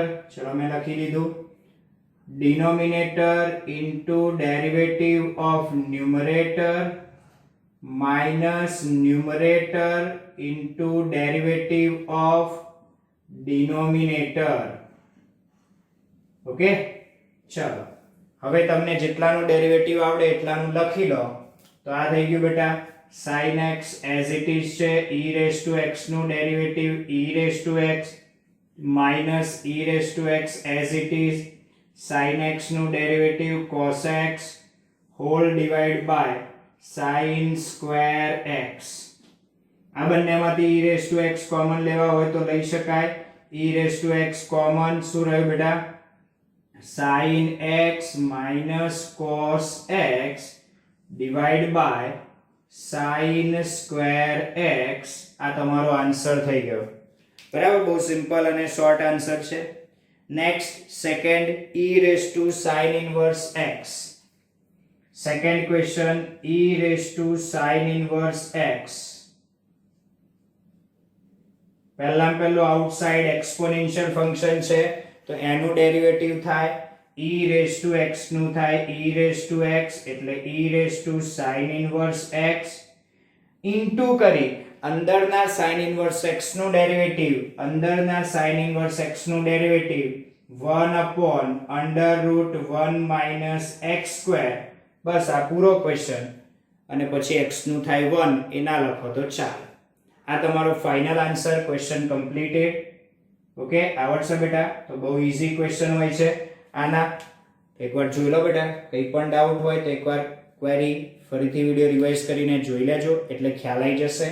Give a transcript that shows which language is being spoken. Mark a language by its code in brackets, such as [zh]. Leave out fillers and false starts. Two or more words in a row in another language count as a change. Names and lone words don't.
[gu] ચલો મેં લખી દીધું [en] denominator into derivative of numerator minus numerator into derivative of denominator. [gu] ઓકે, ચલો હવે તમને જેટલાનું ડેરિવેટિવ આવડે એટલાનું લખી લો. તો આ થઈ ગયું બેટા [en] sin x as it is છે, e raised to x નું ડેરિવેટિવ e raised to x minus e raised to x as it is, sin x નું ડેરિવેટિવ cos x whole divided by sin square x. [gu] આ બંનેમાંથી [en] e raised to x [gu] કોમન લેવા હોય તો લઈ શકાય. [en] e raised to x [gu] કોમન શું રહ્યું બેટા? [en] sin x minus cos x divided by sin square x. [gu] આ તમારો આન્સર થઈ ગયો. બરાબર, બહુ સિમ્પલ અને [en] short answer [gu] છે. [en] next second e raised to sin inverse x. second question e raised to sin inverse x. [gu] પહેલું [en] outside exponential function [gu] છે, તો એનું ડેરિવેટિવ થાય [en] e raised to x [gu] નું થાય [en] e raised to x, [gu] એટલે [en] e raised to sin inverse x [gu] ઇન્ટુ કરી અંદરના [en] sin inverse x [gu] નું ડેરિવેટિવ, અંદરના [en] sin inverse x [gu] નું ડેરિવેટિવ [en] 1 upon under root 1 minus x square. [gu] બસ આ પૂરો ક્વેશ્ચન. અને પછી x નું થાય 1, એ ના લખો તો ચાલે. આ તમારો [en] final answer, question completed. [gu] ઓકે, આવડશે બેટા? તો બહુ [en] easy question [gu] હોય છે આના. એકવાર જોઈ લો બેટા. કંઈ પણ ડાઉટ હોય તો એકવાર ક્વેરી ફરીથી [en] video revise [gu] કરીને જોઈ લેજો, એટલે ખ્યાલ આવી જશે.